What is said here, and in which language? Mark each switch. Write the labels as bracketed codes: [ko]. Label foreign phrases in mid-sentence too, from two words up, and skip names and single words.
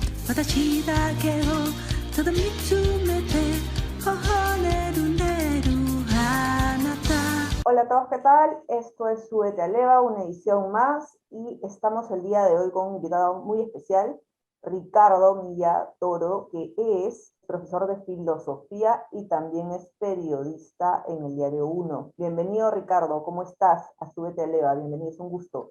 [ja] 私だけをただ見つめて微笑んでるあなた [es] Hola a todos, ¿qué tal? Esto es Súbete a Leva, una edición más, y estamos el día de hoy con un invitado muy especial, Ricardo Milla Toro, que es profesor de filosofía y también es periodista en el Diario Uno. Bienvenido, Ricardo, ¿cómo estás? A Súbete a Leva, bienvenido, es un gusto.